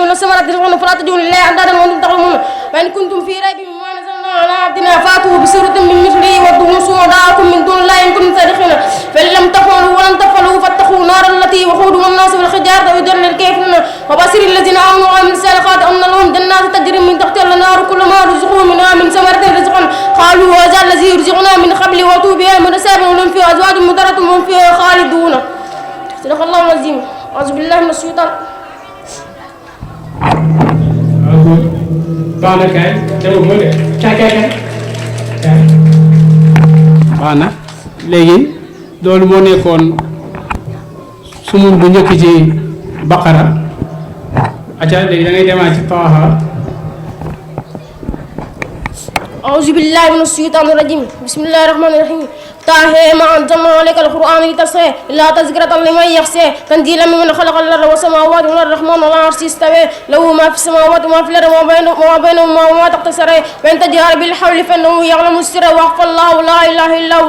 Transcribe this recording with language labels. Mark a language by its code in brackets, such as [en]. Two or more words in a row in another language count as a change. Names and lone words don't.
[ar] من الثمرات رزقا فلا تجعلوا لله أندادا وأنتم تعلمون فإن كنتم في ريب مما نزلنا على عبدنا فأتوا بسورة من مثله وادعوا شهداءكم من دون الله إن كنتم صادقين فإن لم تفعلوا ولن تفعلوا فاتقوا النار التي وقودها الناس والحجارة أعدت للكافرين وبشر الذين آمنوا وعملوا الصالحات أن لهم جنات تجري من تحتها الأنهار كلما رزقوا منها من ثمرة رزقا قالوا هذا الذي يرزقنا من قبل وأتوا بها متشابها ولهم فيها أزواج مطهرة وهم فيها خالدون صدق الله العظيم أعوذ بالله من الشيطان [wo] baax na léegi loolu moo nekkoon sumun bu njëkk ci baqara acca léegi da ngay demaat ci Taaha [ar] أعوذ بالله من الشيطان الرجيم بسم الله الرحمن الرحيم طه ما أنزلنا عليك القرآن لتشقى إلا تذكرة لمن يخشى تنزيلا ممن خلق الأرض والسماوات والأرض الرحمن على العرش استوى له ما في السماوات وما في الأرض وما بينهما وما تحت الثرى وإن تجهر بالحول فإنه يعلم السر وأخفى الله لا إله إلا هو